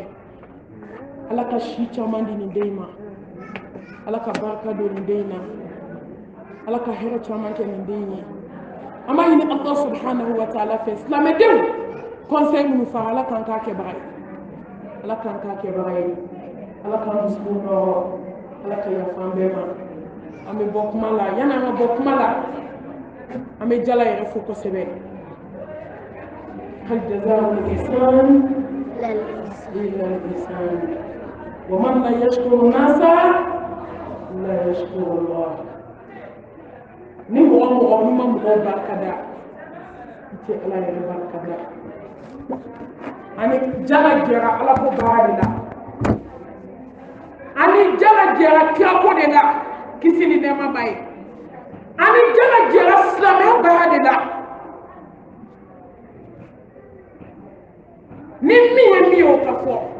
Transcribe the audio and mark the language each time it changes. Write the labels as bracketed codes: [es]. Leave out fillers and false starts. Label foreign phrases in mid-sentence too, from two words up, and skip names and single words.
[bm] ala ka si caman di nin den ma ala ka barika don nin den na ala ka hɛrɛ caman kɛ nin den ye an b'a ɲini ala [ar] سبحانه وتعالى [bm] fɛ silamɛdenw conseil minnu fara ala kan k'a kɛbaga ye ala kan k'a kɛbaga ye ala k'an dusukun nɔrɔ ala ka yafa an bɛɛ ma an bɛ bɔ kuma la yanni an ka bɔ kuma la an bɛ jala yɛrɛ fo kosɛbɛ [ar] هل جزاء الإحسان إلا الإحسان ومن لا يشكر الناس لا يشكر الله [bm] ni mɔgɔ ni ma mɔgɔw barika da i tɛ ala yɛrɛ barika da ani jala jɛra ala ko baara de la ani jala jɛra kira ko de la kisi ni nɛɛma ba ye ani jala jɛra silamɛya baara de la ni min ye min ye o ka fɔ